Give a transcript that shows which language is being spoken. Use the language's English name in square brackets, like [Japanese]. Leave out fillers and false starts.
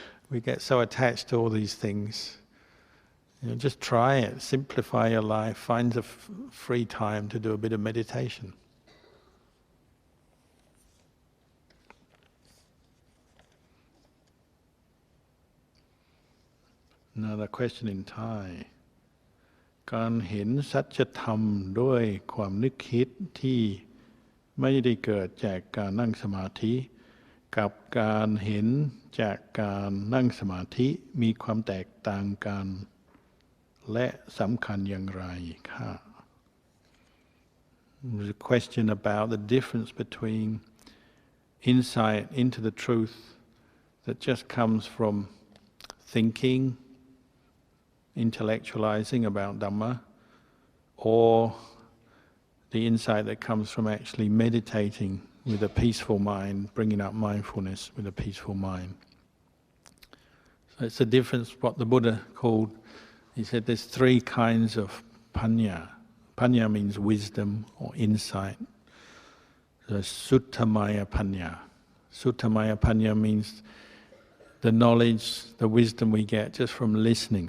[English] We get so attached to all these things. You know, just try it. Simplify your life. Find a free time to do a bit of meditation. Another question in Thai. [Thai] การเห็นสัจธรรมด้วยความนึกคิดที่ไม่ได้เกิดจากการนั่งสมาธิกับการเห็นจากการนั่งสมาธิมีความแตกต่างกัน และสำคัญอย่างไรคะ [English] There's a question about the difference between insight into the truth that just comes from thinking, intellectualizing about Dhamma, or the insight that comes from actually meditating with a peaceful mind, bringing up mindfulness with a peaceful mind. So it's the difference, what the Buddha called, he said there's 3 kinds of panya. Panya means wisdom or insight. So Suttamaya panya. Suttamaya panya means the knowledge, the wisdom we get just from listening.